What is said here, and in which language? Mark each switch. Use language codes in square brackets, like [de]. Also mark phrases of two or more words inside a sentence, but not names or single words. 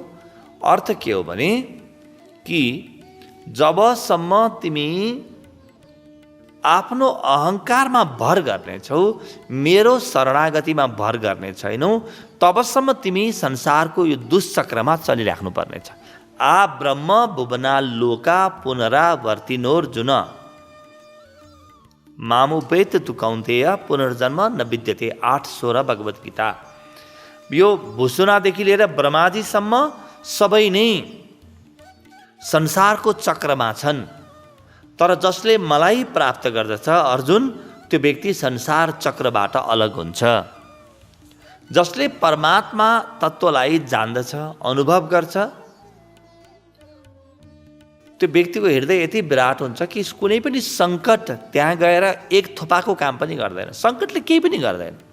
[ne] अर्थ के हो भने कि जबसम्म तिमी आफ्नो अहङ्कारमा भर गर्नेछौ, मेरो शरणागतिमा भर गर्ने छैनौ, तबसम्म तिमी संसारको यो दुष्चक्रमा चलिराख्नु पर्नेछ। [sa] आ ब्रह्म भुवना लोका पुनरावर्तिनोर्जुन मामुपेत तु कौन्तेय पुनर्जन्म न विद्यते। [ne] 8:16 भगवत गीता। यो भुसुनादेखि लिएर ब्रह्माजीसम्म सबै नै संसारको चक्रमा छन्, तर जसले मलाई प्राप्त गर्दछ अर्जुन, त्यो व्यक्ति संसार चक्रबाट अलग हुन्छ। जसले परमात्मा तत्त्वलाई जान्दछ, अनुभव गर्छ, त्यो व्यक्तिको हृदय यति विराट हुन्छ कि कुनै पनि सङ्कट त्यहाँ गएर एक थोपाको काम पनि गर्दैन, सङ्कटले केही पनि गर्दैन।